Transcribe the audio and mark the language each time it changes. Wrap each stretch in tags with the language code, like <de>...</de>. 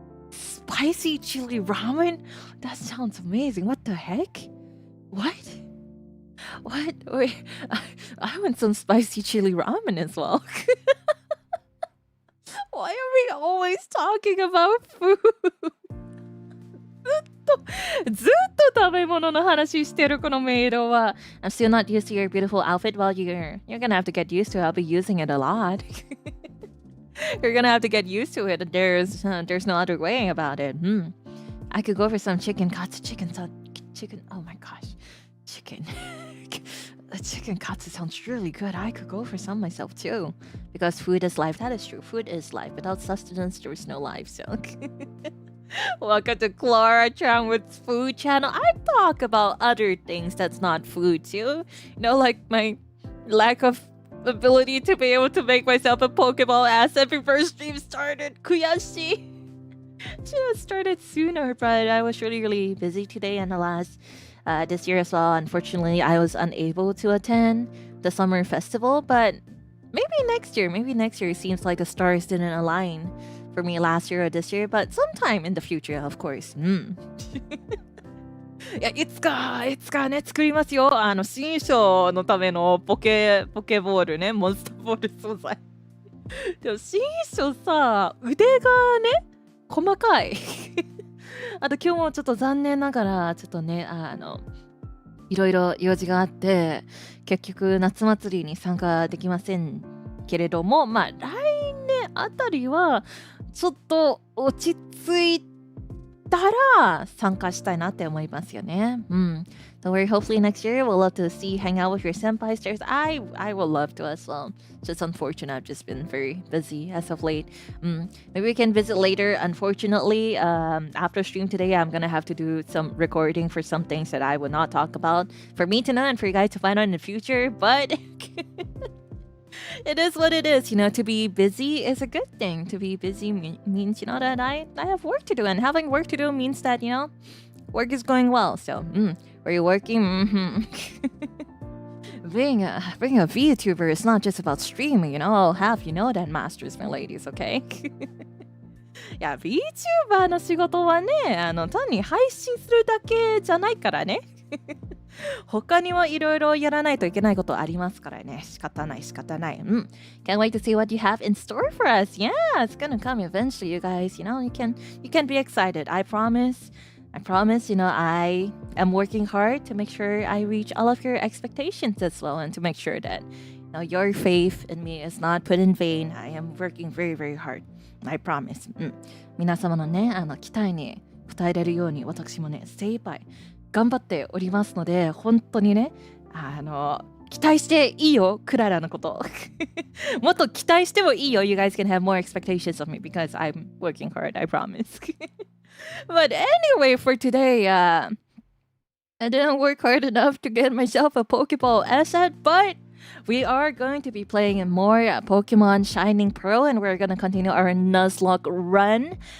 <en>Spicy chili ramen? That sounds amazing. What the heck? What? Wait, I want some spicy chili ramen as well. Why are we always talking about food?</en> <ja>ずっと食べ物の話してるこのメイドは</ja> <en>I'm still not used to your beautiful outfit. Well, you're gonna have to get used to it. I'll be using it a lot. You're gonna have to get used to it. There's no other way about it. I could go for some chicken katsu. Chicken. Oh my gosh, chicken. Chicken katsu sounds really good. I could go for some myself too. Because food is life. That is true. Food is life. Without sustenance, there is no life. So, welcome to Klara Charmwood's food channel. I talk about other things that's not food too. Like my lack of ability to be able to make myself a Pokeball asset before stream started. Kuyashi. Should have started sooner, but I was really busy today and alas. This year as well, unfortunately, I was unable to attend the summer festival, but maybe next year it seems like the stars didn't align for me last year or this year, but sometime in the future, of course.</en> <ja>いや、いつかね、作りますよ。新章のためのポケボールね、モンスターボール素材。でも新章さ、腕がね、細かい。あと今日もちょっと残念ながらちょっとねいろいろ用事があって結局夏祭りに参加できませんけれども来年あたりはちょっと落ち着いたら参加したいなって思いますよね。</ja> <en>Don't worry, hopefully next year we'll love to hang out with your senpai stars. I will love to as well. Just unfortunate, I've just been very busy as of late. Maybe we can visit later. Unfortunately, after stream today, I'm gonna have to do some recording for some things that I will not talk about for me to know and for you guys to find out in the future. But it is what it is. To be busy is a good thing. To be busy means, that I have work to do. And having work to do means that, work is going well. So, are you working? Being a VTuber is not just about streaming, I'll have you know that, masters and ladies, okay?</en> <ja>いや、VTuber の仕事はね、単に配信するだけじゃないからね。他にもいろいろやらないといけないことありますからね。仕方ない。</ja> <en>Can't wait to see what you have in store for us. Yeah, it's gonna come eventually, you guys. You can be excited. I promise, I am working hard to make sure I reach all of your expectations as well and to make sure that your faith in me is not put in vain. I am working very, very hard. I promise.</en> <ja>皆様のね、期待に応えれるように私もね、精一杯頑張っておりますので、本当にね、期待していいよ、クララのこと。もっと期待してもいいよ。</ja> <en>You guys can have more expectations of me because I'm working hard, I promise. But anyway, for today, I didn't work hard enough to get myself a Pokeball asset, but we are going to be playing more Pokemon Shining Pearl, and we're going to continue our Nuzlocke run.</en>